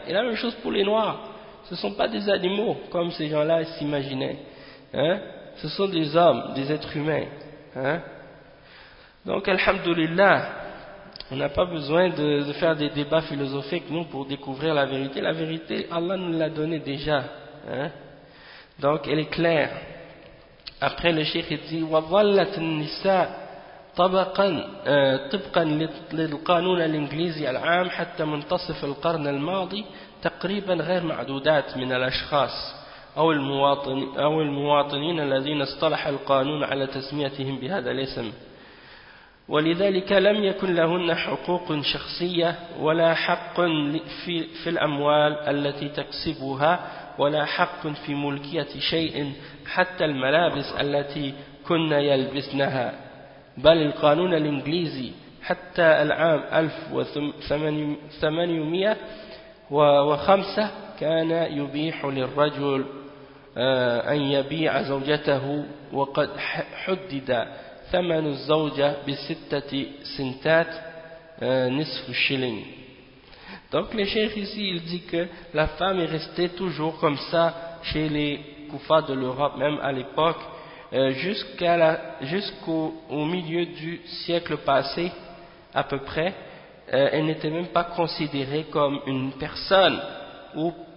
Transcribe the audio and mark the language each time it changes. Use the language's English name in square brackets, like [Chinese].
[French] Et la même chose pour les Noirs. Ce ne sont pas des animaux, comme ces gens-là s'imaginaient. Hein? Ce sont des hommes, des êtres humains. Hein? Donc, alhamdoulilah, on n'a pas besoin de faire des débats philosophiques, nous, pour découvrir la vérité. La vérité, Allah nous l'a donnée déjà. Hein? Donc, elle est claire. Après, le cheikh dit, [Arabic] « وَظَلَّتْ النِّسَاء طَبَقًا طِبْقًا لِلْقَانُونَ الْإِنْجْلِيزِ الْعَامِ حَتَّى مُنْتَصِفِ الْقَرْنَ الْمَاضِي تَقْرِيبًا غَيْرْ مَعْدُودَاتٍ مِنَ الْأَشْخَاصِ أو المواطنين الذين اصطلح القانون على تسميتهم بهذا الاسم ولذلك لم يكن لهن حقوق شخصية ولا حق في الأموال التي تكسبها ولا حق في ملكية شيء حتى الملابس التي كنا يلبسنها بل القانون الإنجليزي حتى العام 1805 كان يبيح للرجل أن يبيع زوجته وقد حدد ثمن الزوجة بستة سنتات نصف شيلينغ. [French] Donc le cheikh ici il dit que la femme est restée toujours comme ça chez les koufas de l'Europe, même à l'époque, jusqu'au milieu du siècle passé à peu près, elle n'était même pas considérée comme une personne ou